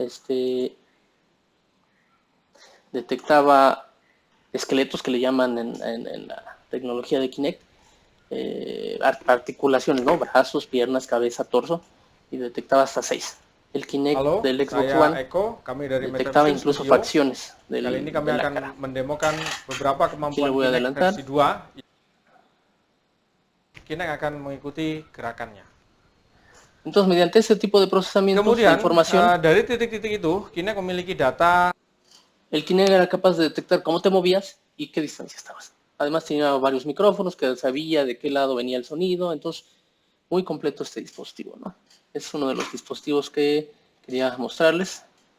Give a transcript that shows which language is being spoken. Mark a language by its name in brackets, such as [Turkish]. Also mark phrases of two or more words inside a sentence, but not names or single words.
[Spanish] Detectaba esqueletos que le llaman en la tecnología de Kinect. Articulaciones, ¿no? Brazos, piernas, cabeza, torso. Y detectaba hasta 6. El Kinect del Xbox One [Indonesian] Eko, kami dari [Spanish] detectaba [Indonesian] Metamsin [Spanish] incluso [Indonesian] Studio. [Spanish] facciones [Indonesian] Kali ini kami [Spanish] de la [Indonesian] akan [Spanish] cara. [Indonesian] mendemokan beberapa [Spanish] Aquí [Indonesian] kemampuan [Spanish] lo voy a [Indonesian] Kinect [Spanish] adelantar. [Indonesian] versi 2. Kinect akan mengikuti gerakannya. [Spanish] Entonces, mediante ese tipo de procesamientos de [Indonesian] Kemudian, [Spanish] información, [Indonesian] dari titik-titik itu, Kinect memiliki data. [Spanish] el Kinect era capaz de detectar cómo te movías y qué distancia estabas. Además tenía varios micrófonos que sabía de qué lado venía el sonido, entonces muy completo este dispositivo, ¿no? Es uno de los dispositivos que quería mostrarles.